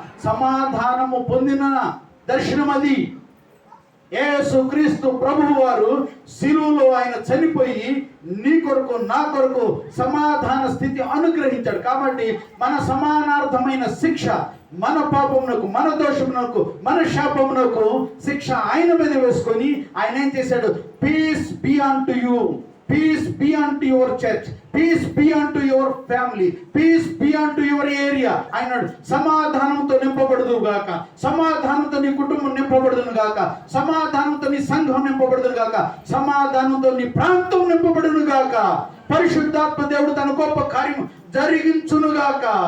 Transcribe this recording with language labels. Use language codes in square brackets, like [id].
[te] సమాధానము పొందిన దర్శనం అది. యేసుక్రీస్తు ప్రభువు వారు శిలువలో ఆయన చనిపోయి నీ కొరకు నా కొరకు సమాధాన స్థితి అనుగ్రహించాడు. కాబట్టి మన సమానార్థమైన శిక్ష, మన పాపమునకు, మన దోషమునకు, మన శాపమునకు శిక్ష ఆయన మీద వేసుకొని ఆయన ఏం చేశాడు? [en] Peace be unto you, peace be unto your church, peace be unto your family, peace be unto your area. [te] ఆయన సమాధానంతో నింపబడదు గాక, సమాధానంతో నీ కుటుంబం నింపబడదును గాక, సమాధానంతో నీ సంఘం నింపబడదును గాక, సమాధానంతో నీ ప్రాంతం నింపబడును గాక. పరిశుద్ధాత్మ దేవుడు తన గొప్ప కార్యం జరిగించును గాక.